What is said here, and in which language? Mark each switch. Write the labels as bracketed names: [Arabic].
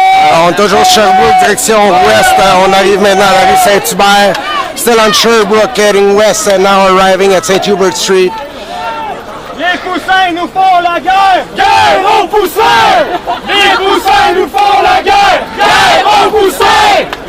[French] On est toujours Sherbrooke, direction ouest. On arrive maintenant à la rue Saint-Hubert. [English] Still on Sherbrooke, heading west, and now arriving at St. Hubert Street. [French] Les poussins nous font la guerre! Guerre aux poussins! Les poussins nous font la guerre! Guerre aux poussins!